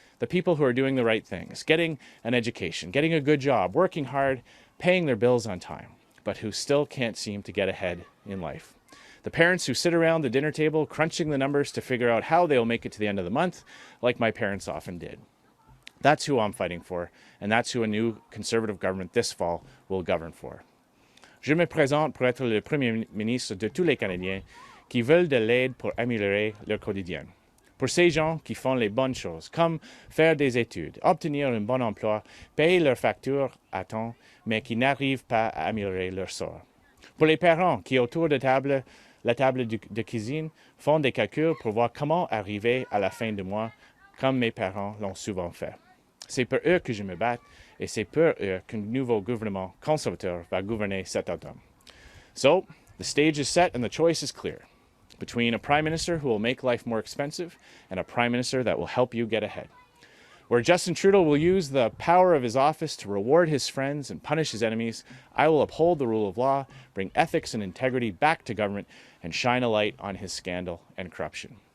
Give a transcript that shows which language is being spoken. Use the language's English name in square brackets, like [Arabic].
[English] The people who are doing the right things, getting an education, getting a good job, working hard, paying their bills on time, but who still can't seem to get ahead in life. The parents who sit around the dinner table crunching the numbers to figure out how they'll make it to the end of the month, like my parents often did. That's who I'm fighting for, and that's who a new Conservative government this fall will govern for. [French] Je me présente pour être le Premier ministre de tous les Canadiens qui veulent de l'aide pour améliorer leur quotidien. Pour ces gens qui font les bonnes choses, comme faire des études, obtenir un bon emploi, payer leurs factures à temps, mais qui n'arrivent pas à améliorer leur sort. Pour les parents qui, autour de la table de cuisine, font des calculs pour voir comment arriver à la fin du mois, comme mes parents l'ont souvent fait. C'est pour eux que je me bats, et c'est pour eux qu'un nouveau gouvernement conservateur va gouverner cet automne. [English] So, the stage is set and the choice is clear between a Prime Minister who will make life more expensive and a Prime Minister that will help you get ahead. Where Justin Trudeau will use the power of his office to reward his friends and punish his enemies, I will uphold the rule of law, bring ethics and integrity back to government, and shine a light on his scandal and corruption.